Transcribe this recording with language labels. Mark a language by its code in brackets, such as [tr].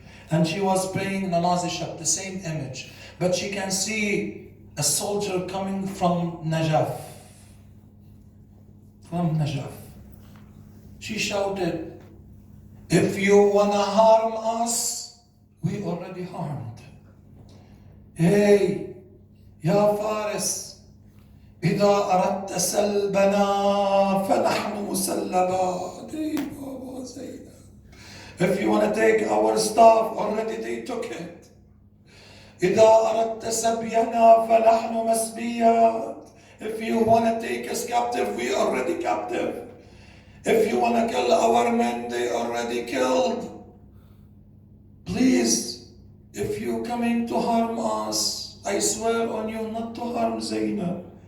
[en] And she was praying namaz shab, the same image. But she can see a soldier coming from Najaf. From Najaf. She shouted, "If you want to harm us, we already harmed. [ar] Hey, Ya Faris, إذا أردت سلبنا فنحن مسلبات." [en] Hey, Baba Zainab. If you want to take our stuff, already they took it. [ar] إذا أردت سبينا فنحن مسبيات. [en] If you want to take us captive, we already captive. If you want to kill our men, they already killed. Please, if you're coming to harm us, I swear on you not to harm Zainab.